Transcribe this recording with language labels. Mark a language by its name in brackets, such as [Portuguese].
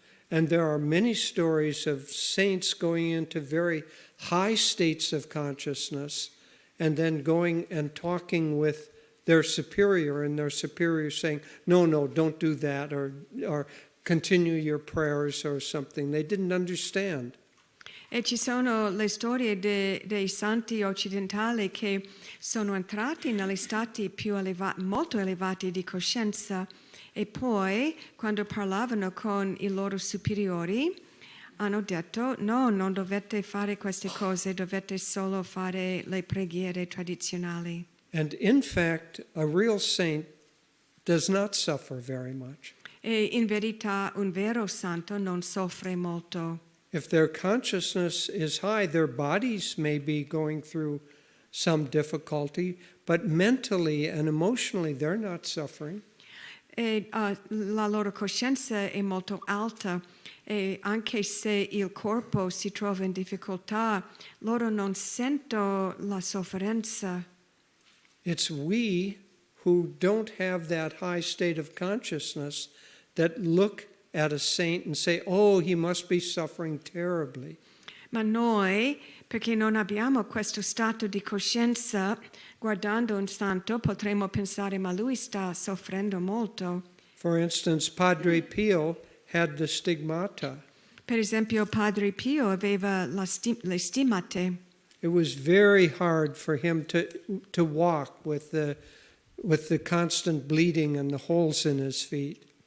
[English] And there are many stories of saints going into very high states of consciousness and then going and talking with their superior, and their superior saying, no, don't do that, or continue your prayers or something. They didn't understand. [Italian] E ci sono le storie dei santi occidentali che sono entrati negli stati più elevati, molto elevati di coscienza, e poi, quando parlavano con i loro superiori, hanno detto: no, non dovete fare queste cose, dovete solo fare le preghiere tradizionali. [English] And in fact, a real saint does not suffer very much. [Italian] E in verità un vero santo non soffre molto. [English] If their consciousness is high, their bodies may be going through some difficulty, but mentally and emotionally they're not suffering. [Italian] E la loro coscienza è molto alta, e anche se il corpo si trova in difficoltà, loro non sentono la sofferenza. [English] It's we who don't have that high state of consciousness that look at a saint and say, oh, he must be suffering terribly. [Italian] Ma noi, perché non abbiamo questo stato di coscienza, guardando un santo potremmo pensare, ma lui sta soffrendo molto. [English] For instance, Padre Pio had the stigmata. [Italian] Per esempio, Padre Pio aveva le stigmate. [English] It was very hard for him to walk with the constant bleeding and the holes in his feet.